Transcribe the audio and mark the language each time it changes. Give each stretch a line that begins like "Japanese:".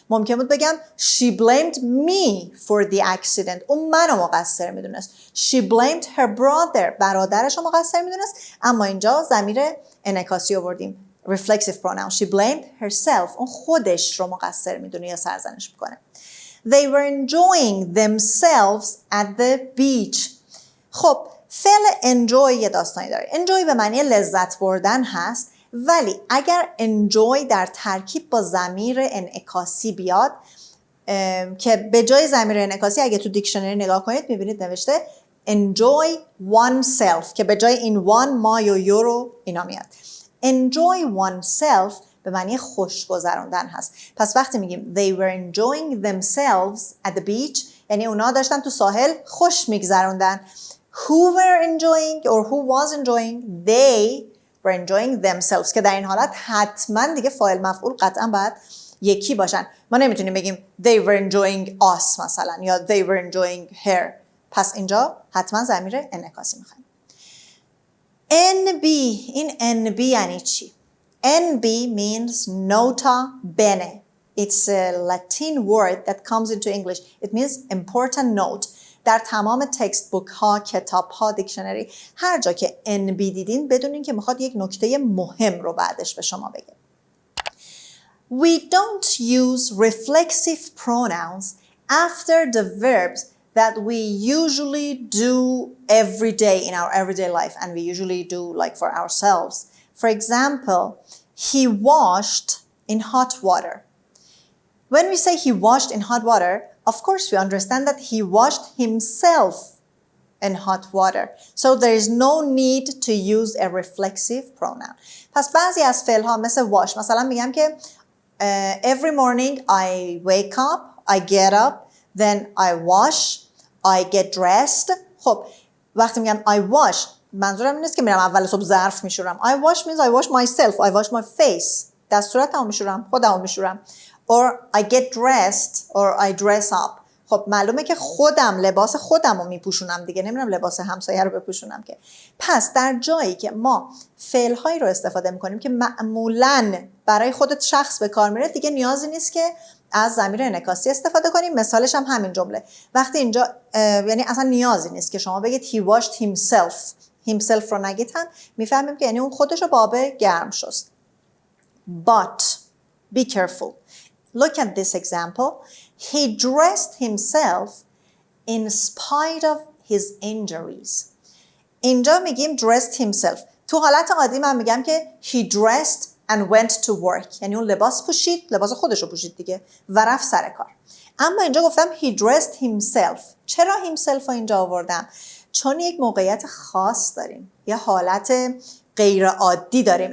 Persian: ممکن بود بگم
English: she blamed me for the accident.
Persian: اون منو مقصر میدونست.
English: She blamed her brother.
Persian: برادرش رو مقصر میدونست. اما اینجا ضمیر انعکاسی آوردیم.
English: Reflexive pronoun. She blamed herself.
Persian: اون خودش رو مقصر میدونه یا سرزنش میکنه.
English: They were enjoying themselves at the beach.
Persian: خب فعل enjoy یه داستانی داره. enjoy به معنی لذت بردن هست، ولی اگر enjoy در ترکیب با ضمیر انعکاسی بیاد که به جای ضمیر انعکاسی اگه تو دیکشنری نگاه کنید میبینید نوشته enjoy oneself که به جای این one ما یا یو رو اینا میاد. enjoy oneself به معنی خوش گذراندن هست. پس وقتی میگیم
English: they were enjoying themselves at the beach
Persian: یعنی اونا داشتن تو ساحل خوش میگذروندن.
English: who were enjoying or who was enjoying? they were enjoying themselves
Persian: که در این حالت حتما دیگه فاعل مفعول قطعا باید یکی باشن. ما نمیتونیم بگیم
English: they were enjoying us
Persian: مثلا یا
English: they were enjoying her.
Persian: پس اینجا حتما ضمیر انعکاسی میخوایم.
English: NB.
Persian: این NB یعنی چی؟
English: NB means nota bene. It's a Latin word that comes into English. It means important note.
Persian: در تمام تکست بوک ها، کتاب ها، دیکشنری هر جا که NB دیدین بدونین که میخواد یک نکته مهم رو بعدش به شما بگه.
English: We don't use reflexive pronouns after the verbs that we usually do every day in our everyday life and we usually do like for ourselves. For example, he washed in hot water. When we say he washed in hot water, of course we understand that he washed himself in hot water. So there is no need to use a reflexive pronoun.
Persian: پس بعضی از فعل‌ها مثل wash مثلا میگم که
English: every morning I wake up, I get up, then I wash, I get dressed.
Persian: خب وقتی میگم
English: I wash
Persian: منظورم نیست که میرم اول صبح ظرف میشورم.
English: I wash means I wash myself, I wash my face.
Persian: دست صورتمو میشورم، خودمو میشورم.
English: Or I get dressed or I dress up.
Persian: خب معلومه که خودم لباس خودمو میپوشونم دیگه، نمیرم لباس همسایه رو بپوشونم که. پس در جایی که ما فعل‌هایی رو استفاده میکنیم که معمولاً برای خودت شخص به کار میره دیگه نیازی نیست که از ضمیر انعکاسی استفاده کنیم. مثالش هم همین جمله. وقتی اینجا یعنی اصلا نیازی نیست که شما بگید
English: he washed himself
Persian: رو نگید هم میفهمیم که یعنی اون خودش رو با آب گرم شست.
English: But be careful. Look at this example. He dressed himself in spite of his injuries.
Persian: اینجا میگیم
English: dressed himself.
Persian: تو حالت عادی من میگم که
English: he dressed and went to work.
Persian: یعنی اون لباس پوشید، لباس خودش رو پوشید دیگه و رفت سر کار. اما اینجا گفتم
English: he dressed himself.
Persian: چرا himself رو اینجا آوردم؟ چون یک موقعیت خاص داریم، یه حالت غیر عادی داریم.